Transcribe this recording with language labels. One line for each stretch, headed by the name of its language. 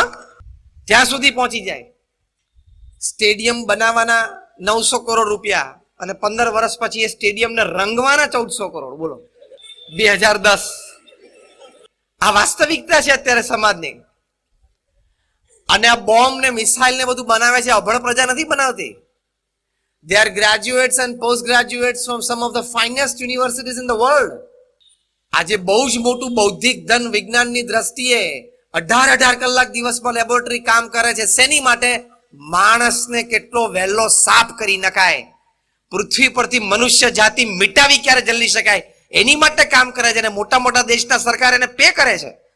Gujarati: હા, ત્યાં સુધી પહોંચી જાય. સ્ટેડિયમ બનાવવાના 900 કરોડ રૂપિયા અને 15 વર્ષ પછી એ સ્ટેડિયમને રંગવાના 1400 કરોડ. બોલો 2010. આ વાસ્તવિકતા છે અત્યારે સમાજની. અને આ બોમ્બ ને મિસાઇલ ને બધું બનાવે છે અભણ પ્રજા નથી બનાવતી.
English: They are graduates and postgraduates from some of the finest universities in the world.
Gujarati: આજે બહુ જ મોટું બૌદ્ધિક ધન વિજ્ઞાનની દ્રષ્ટિએ 18 કલાક દિવસમાં લેબોરેટરી કામ કરે છે. શેની માટે? માણસને કેટલો વહેલો સાફ કરી નખાય, પૃથ્વી પરથી મનુષ્ય જાતિ મિટાવી ક્યારે જલ્દી શકાય એની માટે કામ કરે છે. અને મોટા મોટા દેશના સરકાર એને પે કરે છે.